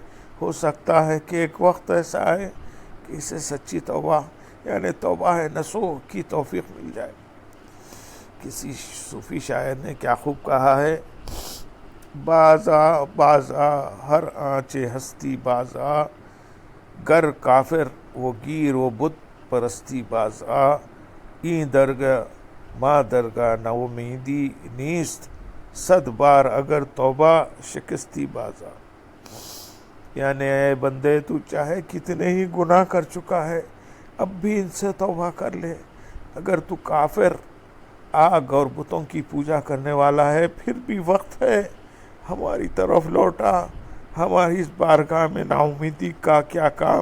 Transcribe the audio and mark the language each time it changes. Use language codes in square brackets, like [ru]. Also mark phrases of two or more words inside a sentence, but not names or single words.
[ur] ہو سکتا ہے کہ ایک وقت ایسا آئے کہ اسے سچی توبہ یعنی توبہ نصوح کی توفیق مل جائے۔ کسی صوفی شاعر نے کیا خوب کہا ہے، [fa] بازا ہر آنچ ہستی بازا، گر کافر وہ گیر و بت پرستی بازا، این درگاہ ما درگاہ نومیدی نیست، صد بار اگر توبہ شکستی بازا۔ [ur] یعنی اے بندے، تو چاہے کتنے ہی گناہ کر چکا ہے، اب بھی ان سے توبہ کر لے۔ اگر تو کافر، آگ اور بتوں کی پوجا کرنے والا ہے، پھر بھی وقت ہے، ہماری طرف لوٹا۔ ہماری اس بارگاہ میں نا امیدی کا کیا کام؟